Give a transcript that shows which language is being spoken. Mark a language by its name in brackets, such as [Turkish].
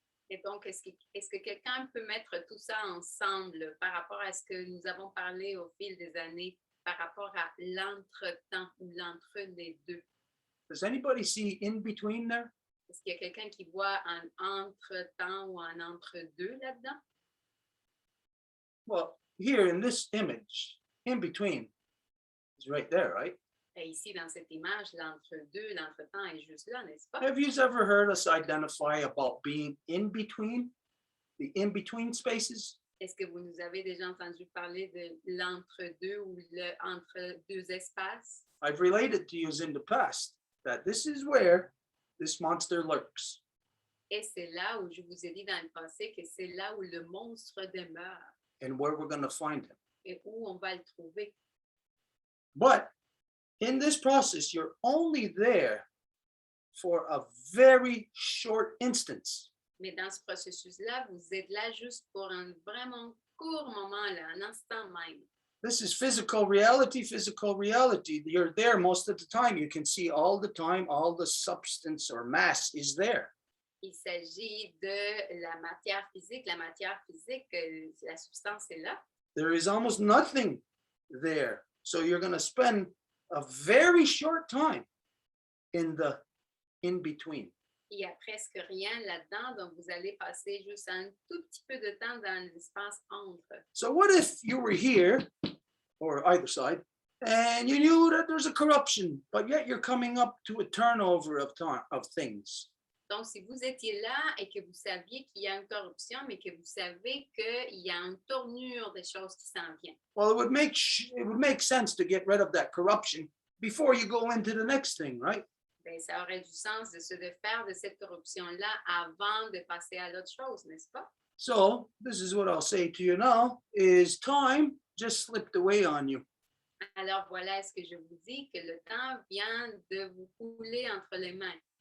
[French] Et donc, est-ce que quelqu'un peut mettre tout ça ensemble par rapport à ce que nous avons parlé au fil des années, par rapport à l'entretemps ou l'entre les deux? [English] Does anybody see in between there? [French] Est-ce qu'il y a quelqu'un qui voit un entre-temps ou un entre-deux là-dedans? [English] Well, here in this image, in between is right there, right? [French] Et ici, dans cette image, l'entre-deux, l'entretemps est juste là, n'est-ce pas? [English] Have you ever heard us identify about being in between, the in between spaces? [French] Est-ce que vous nous avez déjà entendu parler de l'entre-deux ou le entre deux espaces? [English] I've related to you in the past that this is where this monster lurks. [French] Et c'est là où je vous ai dit dans le passé que c'est là où le monstre demeure [English] And where we're going to find him. [French] et où on va le trouver. [English] But in this process, you're only there for a very short instance. [French] Mais dans ce processus-là, vous êtes là juste pour un vraiment court moment, là, un instant même. [English] This is physical reality, physical reality. You're there most of the time. You can see all the time, all the substance or mass is there. [French] Il s'agit de la matière physique. La matière physique, la substance est là. [English] There is almost nothing there. So you're going to spend a very short time in the in-between. [French] Il n'y a presque rien là-dedans, donc vous allez passer juste un tout petit peu de temps dans l'espace entre. [English] So what if you were here, or either side, and you knew that there's a corruption, but yet you're coming up to a turnover of time of things? [French] Donc, si vous étiez là et que vous saviez qu'il y a une corruption, mais que vous savez qu'il y a une tournure des choses qui s'en vient. [English] Well, it would make sense to get rid of that corruption before you go into the next thing, right? [French] Ben, ça aurait du sens de se défaire de cette corruption-là avant de passer à l'autre chose, n'est-ce pas? [English] So this is what I'll say to you now, is time just slipped away on you. [French] Alors, voilà ce que je vous dis, que le temps vient de vous couler entre les mains.